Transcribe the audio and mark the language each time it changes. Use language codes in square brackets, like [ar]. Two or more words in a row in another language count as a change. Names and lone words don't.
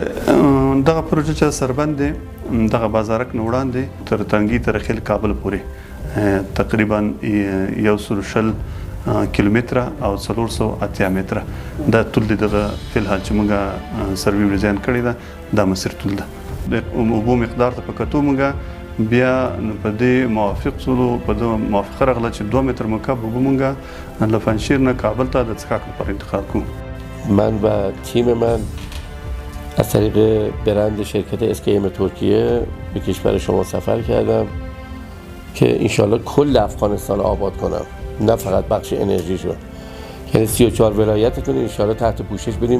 [ps] دغه پروژه چې سربند دی دغه بازارک نه وړاندې تر تنګي تر خیل کابل پورې تقریبا 120 کیلومتره او 480 متره دا طول دی. دغه فلحال چې موږ سروي ډیزاین کړی ده دا مسیر طول ده. د اوبو مقدار ته په کتو موږ بیا په دې موافق شولو، په دې موافقه راغله چې 2 متر مکعب اوبه مونږ له پنجشیر نه کابل ته د څښاک لپاره انتقال کړو. [fa] من و تیم من از طریق برند شرکت SKM ترکیه به کشور شما سفر کردم که انشالله کل افغانستان آباد کنم، نه فقط بخش انرژی شد. یعنی 34 ولایتتون انشالله تحت پوشش بدیم.